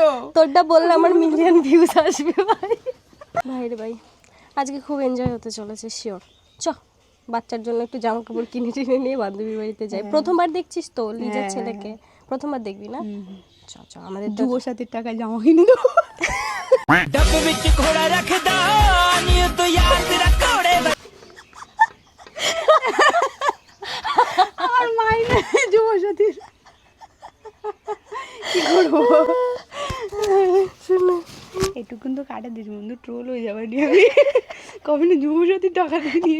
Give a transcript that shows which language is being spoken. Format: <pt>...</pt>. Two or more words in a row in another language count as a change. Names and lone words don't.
<bn>তোরটা বললে আমার</bn> <en>million views</en> <bn>আসবে ভাই। ভাই রে ভাই, আজকে খুব এনজয় হতে চলেছে শিওর। চ বাচ্চার জন্য একটু জামা কাপড় কিনে টিনে নিয়ে বান্ধবীর বাড়িতে যাই। প্রথমবার দেখছিস তো লিজার ছেলেকে, প্রথমবার দেখবি না? চ আমাদের যুব সাথীর টাকা জামা কিনে দেবো।</bn> <pa>ਡੱਬੇ ਵਿੱਚ ਘੋੜਾ ਰੱਖਦਾ ਨੀ ਤੋ ਯਾਰ ਤੇਰਾ ਘੋੜੇ</pa> <bn>আমার মাইনে যুব সাথীর কি করবো, এটুকুন তো কাটা দিস বন্ধু, ট্রোল হয়ে যাবে নি আমি কবে না যুব সাথীর টাকা দিয়ে।</bn>